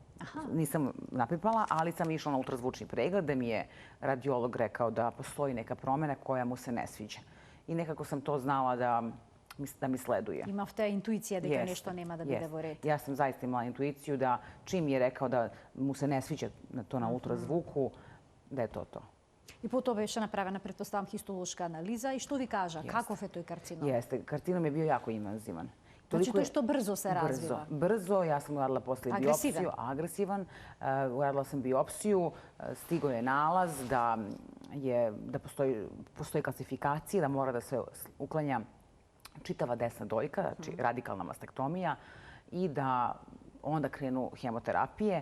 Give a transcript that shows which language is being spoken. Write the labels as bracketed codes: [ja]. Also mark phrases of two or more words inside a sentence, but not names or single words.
[sr] Ali sam išla na ultrazvučni pregled gde mi je radiolog rekao da postoji neka promjena koja mu se ne sviđa. I nekako sam to znala da mi sleduje. [mk] Имавте интуиција да нешто нема да биде во ред? [sr] Ja sam zaista imala intuiciju da čim je rekao da mu se ne sviđa to na ultrazvuku, da je to to. [mk] И по тоа беше направена, предпоставам, хистолошка анализа. И што ви кажа? Каков е тој карцином? [sr] Jeste. Karcinom je bio jako invazivan. Znači to je što brzo se razviva? Brzo. Ja sam uradila posle biopsiju. Agresivan. Uradila sam biopsiju. Stigo je nalaz da postoji klasifikacija, da mora da se uklanja čitava desna dojka, znači radikalna mastektomija, i da onda krenu hemoterapije.